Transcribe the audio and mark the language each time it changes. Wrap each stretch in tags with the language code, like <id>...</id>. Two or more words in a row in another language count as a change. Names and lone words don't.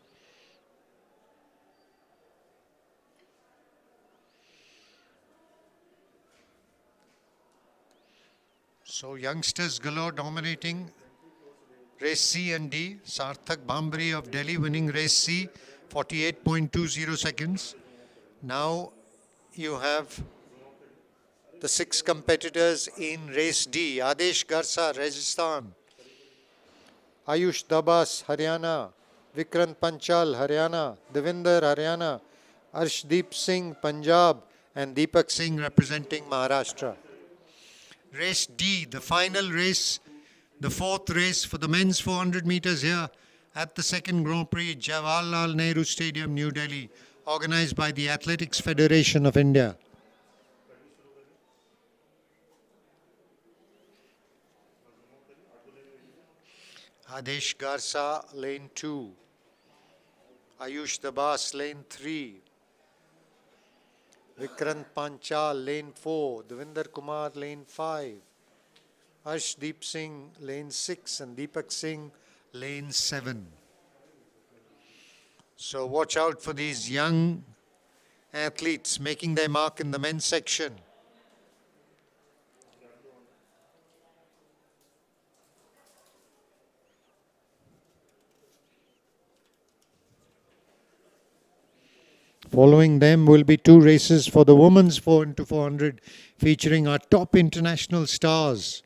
<en>So youngsters galore dominating race C and D. Sarthak Bhambri of Delhi winning race C, 48.20 seconds. Now you have the 6 competitors in race D. Adesh Garsa, Rajasthan. Ayush Dabas, Haryana. Vikrant Panchal, Haryana. Devinder, Haryana. Arshdeep Singh, Punjab. And Deepak Singh representing Maharashtra. Race D, the final race, the 4th race for the men's 400 meters here at the 2nd Grand Prix, Jawaharlal Nehru Stadium, New Delhi, organized by the Athletics Federation of India. Adesh Garsa, lane 2. Ayush Dabas, lane 3. Vikrant Panchal, lane 4. Devinder Kumar, lane 5. Arshdeep Singh, lane 6. And Deepak Singh, lane 7. So watch out for these young athletes making their mark in the men's section. Following them will be 2 races for the women's 4x400 featuring our top international stars.</en>